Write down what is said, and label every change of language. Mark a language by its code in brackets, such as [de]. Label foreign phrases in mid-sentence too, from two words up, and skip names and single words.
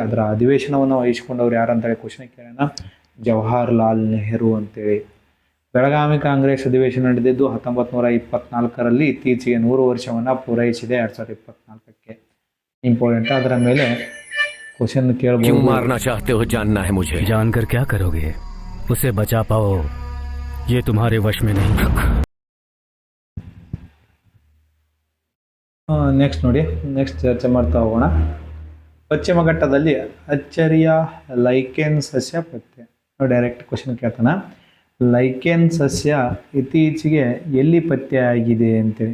[kn] ಅದರ ಅಧಿವೇಶನವನ್ನು ವಹಿಸಿಕೊಂಡವ್ರು ಯಾರು ಅಂತೇಳಿ ಕ್ವಶನ್ ಕೇಳೋಣ. ಜವಾಹರ್ಲಾಲ್ ನೆಹರು ಅಂತೇಳಿ. ಬೆಳಗಾವಿ ಕಾಂಗ್ರೆಸ್ ಅಧಿವೇಶನ ನಡೆದಿದ್ದು 1924ರಲ್ಲಿ. ಇತ್ತೀಚೆಗೆ 100 ವರ್ಷವನ್ನು ಪೂರೈಸಿದೆ 2024ಕ್ಕೆ. ಇಂಪಾರ್ಟೆಂಟ್. ಅದರ ಮೇಲೆ ಕ್ವಶನ್ ಕೇಳಬಹುದು. [hi] मारना चाहते हो जानना है मुझे। जानकर क्या करोगे? उसे बचा पाओ, ये तुम्हारे वश में नहीं। [kn] ನೆಕ್ಸ್ಟ್ ನೋಡಿ, ನೆಕ್ಸ್ಟ್ ಚರ್ಚೆ ಮಾಡ್ತಾ ಹೋಗೋಣ. ಪಶ್ಚಿಮ ಘಟ್ಟದಲ್ಲಿ ಅಚ್ಚರಿಯ ಲೈಕೆನ್ ಸಸ್ಯ ಪತ್ತೆ. ಡೈರೆಕ್ಟ್ ಕ್ವಶನ್ ಕೇಳ್ತಾನೆ. ಲೈಕೆನ್ ಸಸ್ಯ ಇತ್ತೀಚೆಗೆ ಎಲ್ಲಿ ಪತ್ತೆಯಾಗಿದೆ ಅಂತೇಳಿ.